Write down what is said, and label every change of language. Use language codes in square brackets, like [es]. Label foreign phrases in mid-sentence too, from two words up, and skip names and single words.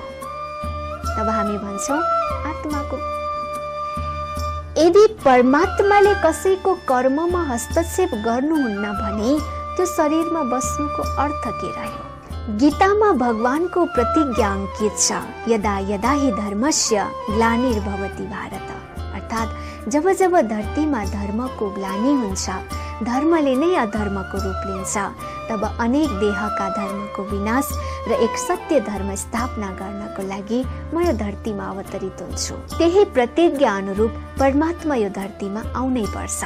[ne] तब हामी भन्छौँ आत्माको। यदि परमात्माले कसैको कर्ममा हस्तक्षेप गर्नुहुन्न भने त्यो शरीरमा बस्नुको अर्थ के रह्यो? गीतामा भगवानको प्रतिज्ञा अंकित छ, [sa] यदा यदा हि धर्मस्य ग्लानिर्भवति भारत। [ne] अर्थात् जब जब धरतीमा धर्मको ग्लानि हुन्छ, धर्मले नै अधर्मको रूप लिन्छ, तब अनेक देहका धर्मको विनाश र एक सत्य धर्म स्थापना गर्नको लागि म यो धरतीमा अवतरित हुन्छु। त्यही प्रतिज्ञा अनुरूप परमात्मा यो धरतीमा आउनै पर्छ।